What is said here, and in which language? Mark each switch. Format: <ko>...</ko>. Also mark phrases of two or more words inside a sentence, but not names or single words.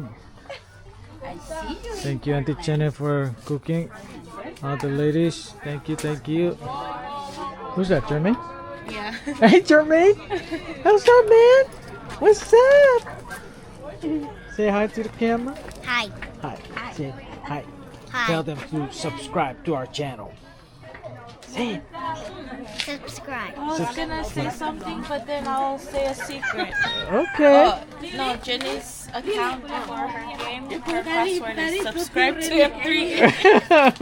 <en>Thank you Auntie Chene for cooking. All the ladies, thank you, thank you. Who's that, Jermaine? Yeah. Hey Jermaine! What's up, man? What's up? Say hi to the camera. Hi. Hi. Hi. Say hi. Hi. Tell them to subscribe to our channel. Say it. Subscribe. I was gonna say something, but then I'll say a secret. Okay. No, Jenny's account for her game, her password is subscribe to M3.</en>